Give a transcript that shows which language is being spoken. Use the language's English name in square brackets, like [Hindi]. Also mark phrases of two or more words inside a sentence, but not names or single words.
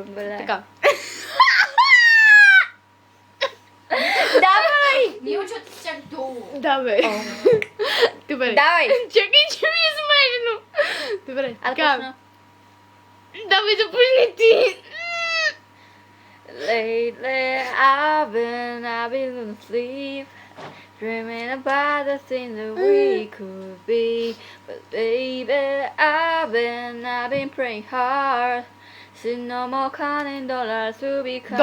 [Bulgarian] Добре, давай. Така. Давай! Ние учат чак долу. Да, бе. Добре. Давай! Чакай, че ми е смешно. Добре, Аз така. почна. Давай, започни ти. [English] Lately I've been asleep, dreaming about the things that we could be. But baby, I've been praying hard. See no more counting dollars, we'll be counting